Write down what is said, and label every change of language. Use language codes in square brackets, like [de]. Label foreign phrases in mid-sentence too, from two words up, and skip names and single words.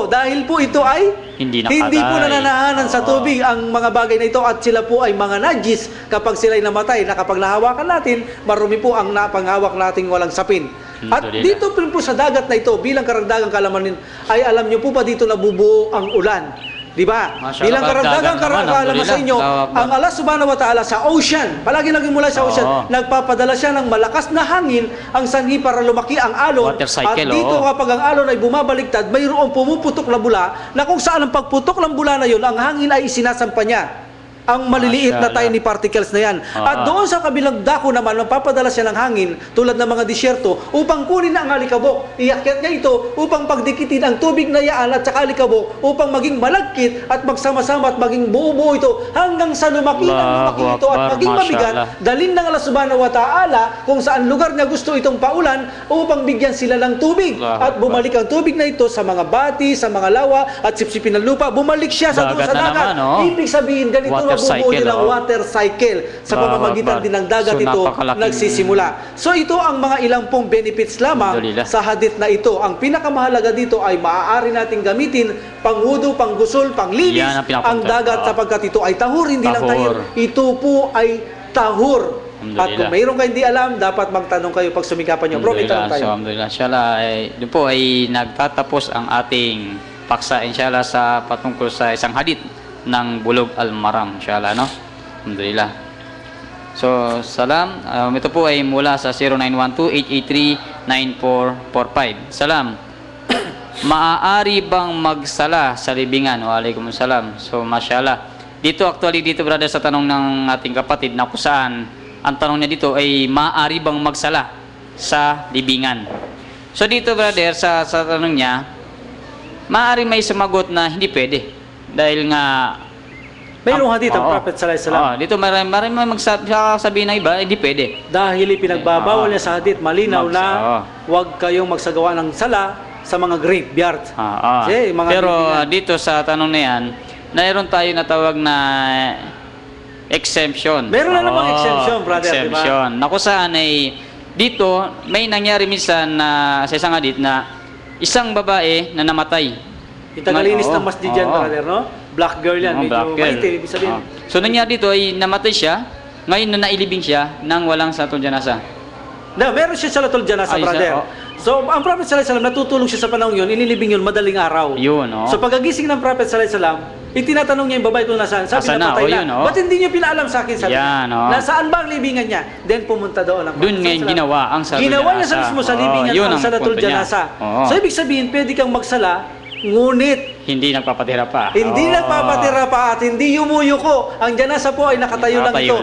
[tl] Dahil po ito ay hindi po nananahanan sa tubig ang mga bagay na ito at sila po ay mga najis kapag sila ay namatay na kapag nahawakan natin, marumi po ang napanghawak nating walang sapin. At dito po sa dagat na ito, bilang karagdagang kalaman ay alam nyo po pa dito nabubuo ang ulan. Di ba? Bilang karagdagang kaalaman sa inyo, ang [ar] الله سبحانه وتعالى [tl] sa ocean, palagi naging mula sa ocean, nagpapadala siya ng malakas na hangin ang sanhi para lumaki ang alon. At dito kapag ang alon ay bumabaliktad, mayroong pumuputok na bula na kung saan ang pagputok ng bula na yun, ang hangin ay isinasampa niya ang maliliit na [en] tiny particles [tl] na yan. At doon sa kabilang dako naman, magpapadala siya ng hangin tulad ng mga disyerto upang kunin na ang alikabok. Iakyat niya ito upang pagdikitin ang tubig na yaan at saka alikabok upang maging malagkit at magsama-sama at maging buo-buo ito hanggang sa lumaki ito at maging mabigat. Dalhin ng [ar] الله سبحانه وتعالى [tl] kung saan lugar niya gusto itong paulan upang bigyan sila ng tubig. At bumalik ang tubig na ito sa mga bati, sa mga lawa at sipsipin ng lupa. Bumalik siya sa dagat. Ibig sabihin, ganito bubuo nilang [en] water cycle [tl] sa pamamagitan din ng dagat ito nagsisimula. So ito ang mga ilang pong benefits lamang sa hadith na ito. Ang pinakamahalaga dito ay maaari nating gamitin panghudo, panggusul, panglinis ang dagat sapagkat ito ay tahur, hindi lang tahir. Ito po ay tahur. At kung mayroon kayong di alam, dapat magtanong kayo pag sumikapan nyo. Bro, may tanong tayo. So, [ar] الحمد لله، إن شاء الله, [tl] doon po ay nagtatapos ang ating paksa, inshallah, sa patungkol sa isang hadith ng Bulog Al-Maram, inshallah, no? [ar] الحمد لله. So, سلام. [tl] Ito po ay mula sa 0912-883-9445. Salam. Maaari bang magsala sa libingan? [ar] وعليكم السلام. So, ما شاء الله. [tl] Dito, actually, dito, brother, sa tanong ng ating kapatid na kung saan, ang tanong niya dito ay maaari bang magsala sa libingan? So, dito, brother, sa tanong niya, maaari may sumagot na hindi pwede. Dahil nga mayroong hadith ang Prophet [ar] صلى الله عليه وسلم. [tl] Dito marami magsasabi ng iba, hindi pwede. Dahil ipinagbabawal niya sa hadith malinaw na huwag kayong magsagawa ng sala sa mga graveyard. Pero dito sa tanong na yan, mayroon tayo na tawag na exemption. Meron na namang exemption, brother, exemption. diba? Na kung saan ay dito may nangyari minsan na sa isang hadith na isang babae na namatay. Itagalinis ng masjid yan, brother, no? [en] Black girl [tl] yan, medyo maitim, ibig sabihin. So nangyari dito ay namatay siya, ngayon na nailibing siya nang walang [ar] صلاة الجنازة. [tl] Meron siya [ar] صلاة الجنازة, [tl] brother. So ang Prophet [ar] صلى الله عليه وسلم [tl] natutulong siya sa panahon yun, inilibing yun madaling araw. So pagagising ng Prophet [ar] صلى الله عليه وسلم, [tl] itinatanong niya yung babae kung nasaan. Sabi na patay na. Ba't hindi niyo pinaalam sa akin? Sabi nasaan ba ang libingan niya? Then pumunta doon ang Prophet. Doon ngayon ginawa ang [ar] صلاة الجنازة. [tl] Ginawa niya sa mismo sa libingan ang [ar] صلاة الجنازة. [tl] So ibig sabihin, pwede kang magsala, ngunit hindi nagpapatira pa. Hindi nagpapatira pa at hindi yumuyuko. Ang janasa po ay nakatayo lang ito.